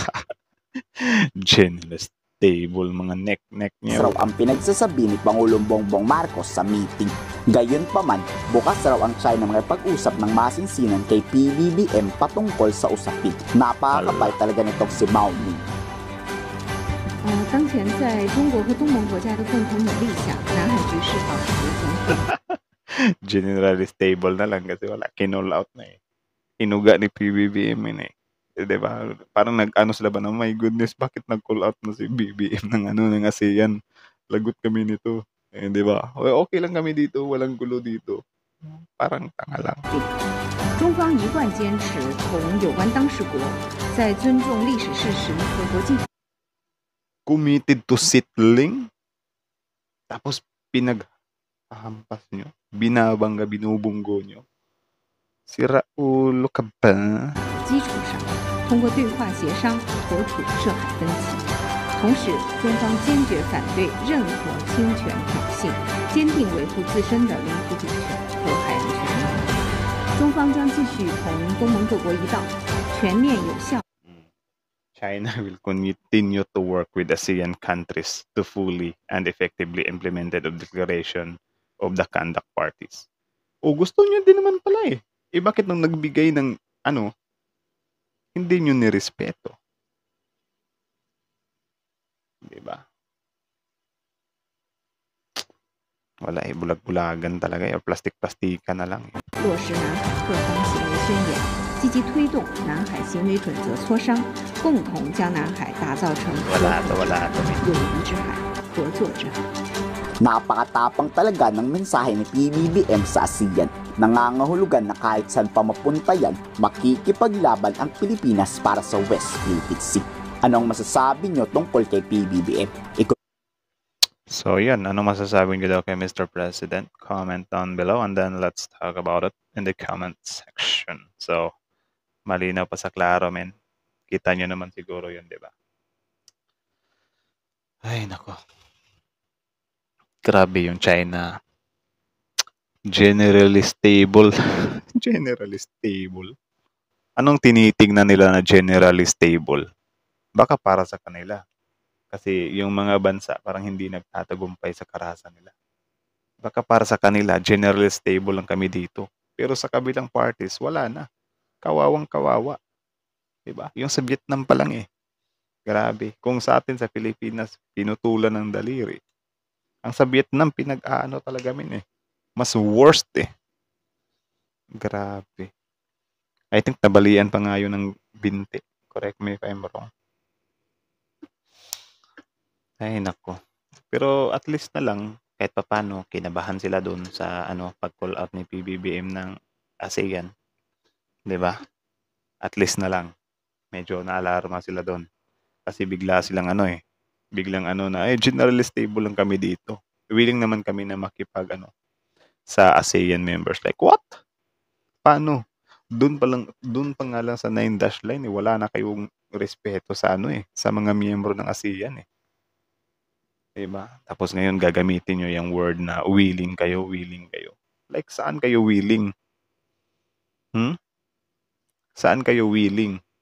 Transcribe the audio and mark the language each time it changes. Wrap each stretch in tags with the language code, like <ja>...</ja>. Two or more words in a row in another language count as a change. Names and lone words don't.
<en>Generally stable,</en> <tl>mga neck niya. raw ang pinagsasabi ni Pangulong Bongbong Marcos sa meeting. Gayunpaman, bukas raw ang China makipag-usap ng masinsinan kay PBBM patungkol sa usapin. Napakakapal talaga nitong si Mao Ning.</tl> <zh>当前在中国和东盟国家的共同努力下，南海局势保持稳定。</zh> <en>Generally stable</en> <tl>na lang kasi wala. Kinall out na eh. Inuga ni PBBM yun eh. Diba? Parang nag-ano sila ba na,</tl> <en>my goodness,</en> <tl>bakit nag-call out na si BBM ng ASEAN? Lagot kami nito. Eh, diba? Okay lang kami dito, walang gulo dito. Parang tanga lang.</tl> <zh>中方一贯坚持同有关当事国在尊重历史事实和国际</zh> <en>Committed to settling?</en> <tl>Tapos pinaghampas nyo? Binabangga, binubunggo nyo? Sira ulo ka ba?</tl> <zh>基础上，通过对话协商妥处涉海分歧。同时，中方坚决反对任何侵权挑衅，坚定维护自身的领土主权和海洋权益。中方将继续同东盟各国一道，全面有效。</zh> <en>China will continue to work with ASEAN countries to fully and effectively implement the declaration of the conduct parties.</en> <tl>O gusto nyo din naman pala eh. Eh bakit nung nagbigay ng ano, hindi nyo nirespeto? Diba? Wala eh, bulag-bulagan talaga eh. Plastik-plastikan na lang eh.</tl> <zh>落实南海各方行为宣言，积极推动南海行为准则磋商，共同将南海打造成</zh> <tl>Wala to.</tl> <zh>友谊之海、合作之海。</zh> <tl>Napakatapang talaga ng mensahe ni PBBM sa ASEAN. Nangangahulugan na kahit saan pa mapunta yan, makikipaglaban ang Pilipinas para sa West Philippine Sea. Anong masasabi nyo tungkol kay PBBM? So yan, ano masasabi niyo daw kay Mr. President?</tl> <en>Comment down below and then let's talk about it in the comment section.</en> <tl>So, malinaw pa sa klaro, men. Kita nyo naman siguro yun, di ba? Ay, nako. Grabe yung China.</tl> <en>Generally stable. Generally stable.</en> <tl>Anong tinitingnan nila na</tl> <en>generally stable?</en> <tl>Baka para sa kanila. Kasi yung mga bansa parang hindi nagtatagumpay sa karahasan nila. Baka para sa kanila,</tl> <en>generally stable</en> <tl>lang kami dito. Pero sa kabilang parties, wala na. Kawawang kawawa. Diba? Yung sa Vietnam pa lang eh. Grabe. Kung sa atin sa Pilipinas, pinutulan ng daliri. Ang sa Vietnam, pinag-aano talaga min eh. Mas worst eh. Grabe.</tl> <en>I think</en> <tl>nabalian pa nga yun ng binti.</tl> <en>Correct me if I'm wrong.</en> <tl>Ay, nako. Pero</tl> <en>at least</en> <tl>na lang, kahit papano, kinabahan sila doon sa pag-call out ni PBBM ng ASEAN. 'Di ba?</tl> <en>At least</en> <tl>na lang. Medyo naalarma sila doon. Kasi bigla silang biglang na,</tl> <en>generally stable</en> <tl>lang kami dito. Willing naman kami na makipag sa ASEAN members.</tl> <en>Like, what?</en> <tl>Paano? Doon pa nga lang sa 9-dash line, wala na kayong respeto sa sa mga miyembro ng ASEAN eh. Diba? Tapos ngayon gagamitin nyo yung word na willing kayo. Like, saan kayo willing? Saan kayo willing?</tl>